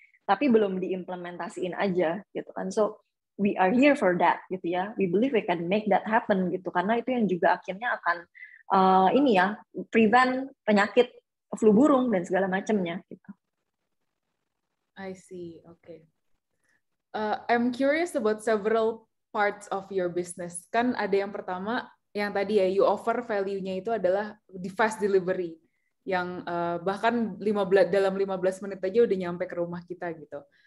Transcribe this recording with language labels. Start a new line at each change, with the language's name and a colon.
Indonesian: Tapi belum diimplementasiin aja gitu kan.
English: So we are here for that
Indonesian: gitu ya.
English: We believe we can make that happen
Indonesian: gitu, karena itu yang juga akhirnya akan prevent penyakit flu burung dan segala macamnya gitu.
English: I see. Okay. I'm curious about several parts of your business.
Indonesian: Kan ada yang pertama yang tadi ya, you offer value-nya itu adalah di
English: fast delivery,
Indonesian: yang bahkan dalam 15 menit aja udah nyampe ke rumah kita gitu.